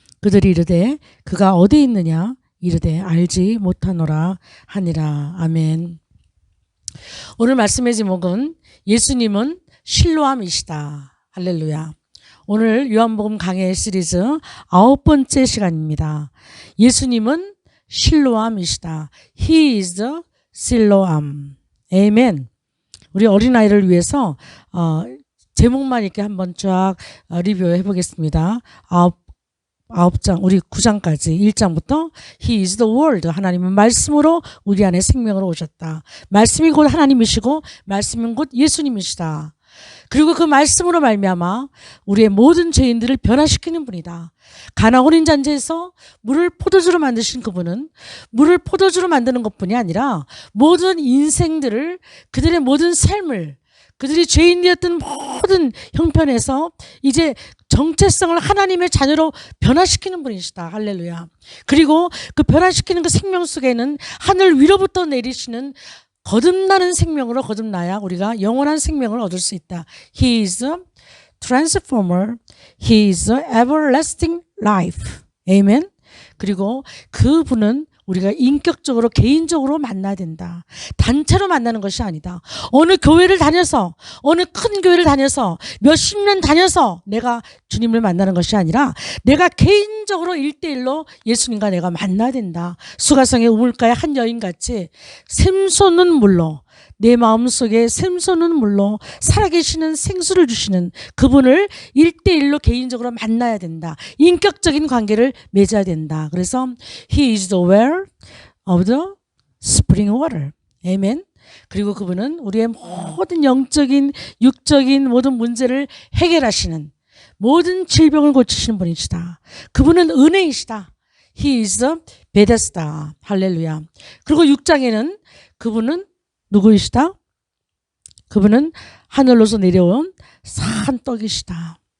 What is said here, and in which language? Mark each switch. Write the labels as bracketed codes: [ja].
[ko] 그들이 이르되 그가 어디 있느냐 이르되 알지 못하노라 하니라. 아멘. 오늘 말씀의 제목은 예수님은 실로암이시다. 할렐루야. 오늘 요한복음 강해 시리즈 9번째 시간입니다. 예수님은 실로암이시다. [en] He is the 실로암. [ko] 아멘. 우리 어린아이를 위해서 제목만 이렇게 한번 쫙 리뷰해 보겠습니다. 9장, 우리 9장까지 1장부터 [en] He is the Word. [ko] 하나님은 말씀으로 우리 안에 생명으로 오셨다. 말씀이 곧 하나님이시고 말씀은 곧 예수님이시다. 그리고 그 말씀으로 말미암아 우리의 모든 죄인들을 변화시키는 분이다. 가나 혼인 잔치에서 물을 포도주로 만드신 그분은 물을 포도주로 만드는 것뿐이 아니라 모든 인생들을, 그들의 모든 삶을, 그들이 죄인이었던 모든 형편에서 이제 정체성을 하나님의 자녀로 변화시키는 분이시다. 할렐루야. 그리고 그 변화시키는 그 생명 속에는 하늘 위로부터 내리시는 거듭나는 생명으로 거듭나야 우리가 영원한 생명을 얻을 수 있다. [en] He is a transformer. He is a everlasting life. [ko] 아멘. 그리고 그분은 우리가 인격적으로 개인적으로 만나야 된다. 단체로 만나는 것이 아니다. 어느 교회를 다녀서, 어느 큰 교회를 다녀서 몇십 년 다녀서 내가 주님을 만나는 것이 아니라 내가 개인적으로 1대1로 예수님과 내가 만나야 된다. 수가성의 우물가의 한 여인같이 샘솟는 물로, 내 마음속에 샘솟는 물로 살아계시는 생수를 주시는 그분을 1대1로 개인적으로 만나야 된다. 인격적인 관계를 맺어야 된다. [en] 그래서 He is the well of the spring water. [ko] 아멘. 그리고 그분은 우리의 모든 영적인, 육적인 모든 문제를 해결하시는, 모든 질병을 고치시는 분이시다. 그분은 은혜이시다. [en] He is the Bethesda. [ko] 할렐루야. 그리고 6장에는 그분은 누구이시다? 그분은 하늘로서 내려온 산떡이시다.